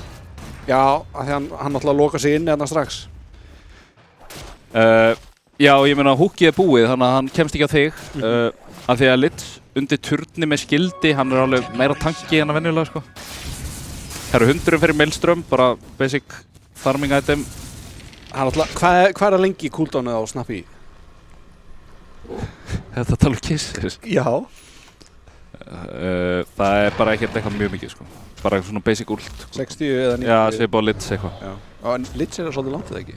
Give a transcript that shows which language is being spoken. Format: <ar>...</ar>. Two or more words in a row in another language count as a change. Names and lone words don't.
<is>Já, af því hann náttúrulega loka sig inni þarna strax. Já, ég meina húkið er búið, þannig að hann kemst ekki á þig. Af því að Litz undir turni með skildi, hann er alveg meira tanki en að venjulega, sko. Það eru 100 fyrir Maelstrom, bara</is> <en>basic farming item.</en> <is>Hvað er það lengi cooldownið á Snappy? Þetta tala um kisses? Já. Það er bara ekkert eitthvað mjög mikið, sko. Bara svona</is> <en>basic ult.</en> <is>60 eða 90? Já, svipa á Litz eitthvað. Já. En Litz er svolítið langt eða ekki?</is>